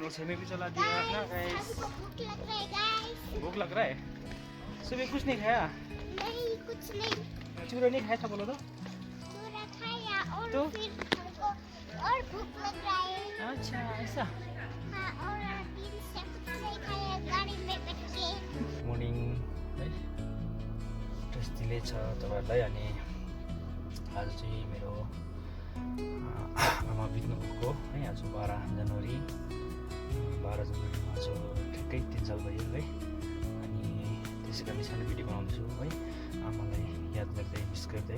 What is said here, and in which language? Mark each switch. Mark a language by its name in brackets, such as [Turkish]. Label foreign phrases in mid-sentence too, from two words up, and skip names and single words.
[Hindi] छेमी भी चला दिया ना गाइस। भूख लग रहा है। सुबह कुछ नहीं खाया? नहीं, कुछ नहीं। चूरा नहीं खाया था बोलो तो? चूरा खाया और तो? फिर हमको और भूख लग रहा है। अच्छा ऐसा। हाँ, और दिन से कुछ नहीं खाया गाड़ी में बैठ के। [Nepali] मर्निङ है टेस्ट दिँदै छ तपाईँहरूलाई। अनि आज चाहिँ मेरो आमा बित्नु भएको है। आज 12 जनवरी आज ठिक्कै 3 साल भयो है। अनि त्यसै कारण सानो भिडियो बनाउँछु है, आमालाई याद गर्दै मिस गर्दै।